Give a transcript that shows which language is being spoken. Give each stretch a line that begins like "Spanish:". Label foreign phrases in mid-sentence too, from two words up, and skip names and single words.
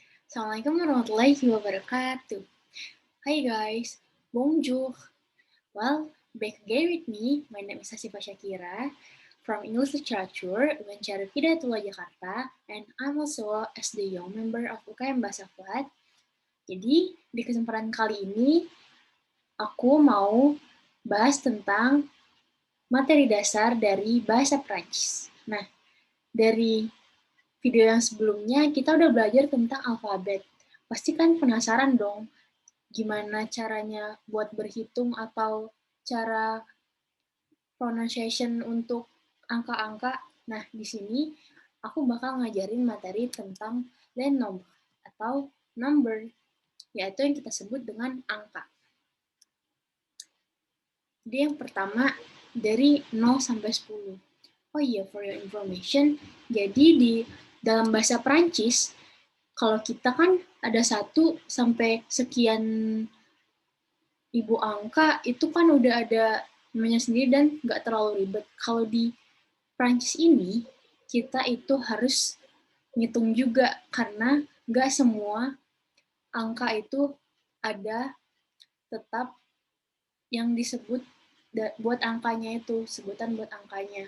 Arabic: السلام عليكم ورحمة الله وبركاته.
English: Hi guys, bonjour. Well, back again with me. My name is Hasifa Shakira from English Literature, Uncara Hidayatullah Jakarta, and I'm also as the young member of UKM Bahasa Fuad.
Indonesian: Jadi, di kesempatan kali ini, aku mau bahas tentang materi dasar dari bahasa Prancis. Nah, dari video yang sebelumnya, kita udah belajar tentang alfabet. Pasti kan penasaran dong, gimana caranya buat berhitung atau cara pronunciation untuk angka-angka. Nah, di sini aku bakal ngajarin materi tentang
French: les nombres
Indonesian: atau number, yaitu yang kita sebut dengan angka. Jadi yang pertama dari 0 sampai 10. Oh iya,
English: for your information,
Indonesian: jadi di dalam bahasa Prancis, kalau kita kan ada 1 sampai sekian ribu angka, itu kan udah ada namanya sendiri dan nggak terlalu ribet. Kalau di Prancis ini, kita itu harus ngitung juga, karena nggak semua angka itu ada tetap yang disebut buat angkanya itu, sebutan buat angkanya.